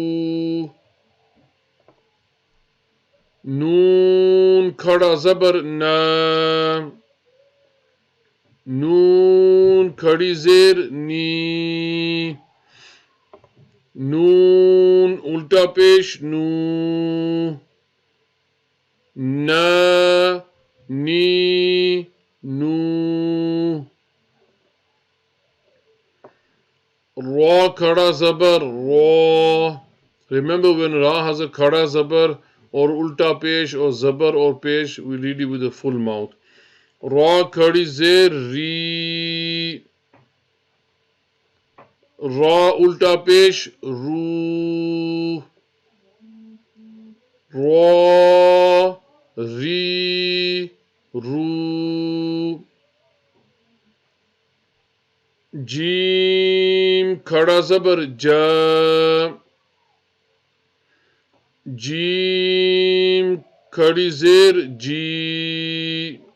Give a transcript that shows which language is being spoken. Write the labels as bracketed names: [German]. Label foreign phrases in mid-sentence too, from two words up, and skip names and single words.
[Urdu] نون کھڑا زبر نا. نون کھڑی زیر نی. نون الٹا پیش نو. نا نی نو. را کھڑا زبر را. [English] Remember, when ra has a [Urdu] کھڑا زبر [English] or [Urdu] الٹا پیش [English] or zabar or pesh, we read it with a full mouth. [Urdu] را کھڑی زیر ری۔ را الٹا پیش رو. را ری رو. جیم کھڑا زبر جا. جیم کھڑی زیر جی.